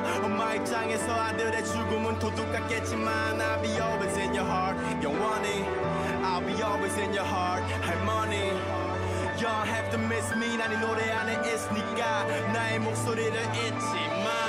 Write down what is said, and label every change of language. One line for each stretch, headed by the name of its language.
Korean: 엄마 입장에서 아들의 죽음은 도둑 같겠지만
English: I'll be always in your heart
Korean: 영원히.
English: I'll be always in your heart 할머니. You don't have to miss me.
Korean: 난 이 노래 안에 있으니까 나의 목소리를 잊지 마.